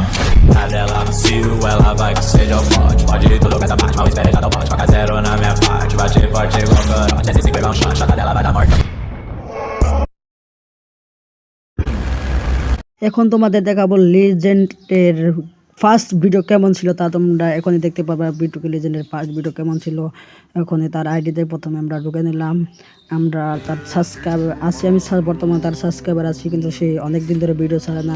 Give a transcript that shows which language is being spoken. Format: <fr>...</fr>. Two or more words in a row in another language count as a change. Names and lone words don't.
<pt>A dela no cio, ela vai que seja o forte. Pode ir tudo com essa parte, mal espere cada bote. Toca zero na minha parte, bate forte igual corote. Se pegar um shot, chata dela vai dar morte.</pt> <bn>এখন তোমাদের দেখাবো লেজেন্ডের</bn> <en>first video</en> <bn>কেমন ছিল তা তোমরা এখনই দেখতে পাবে। বিটুকে লেজেন্ডের</bn> <en>first video</en> <bn>কেমন ছিল এখনই তার আইডিতে প্রথমে আমরা ঢুকে নিলাম। আমরা তার সাবস্ক্রাইবার আছি, আমি বর্তমানে তার সাবস্ক্রাইবার আছি, কিন্তু সে অনেক দিন ধরে ভিডিও ছাড়ে না।</bn>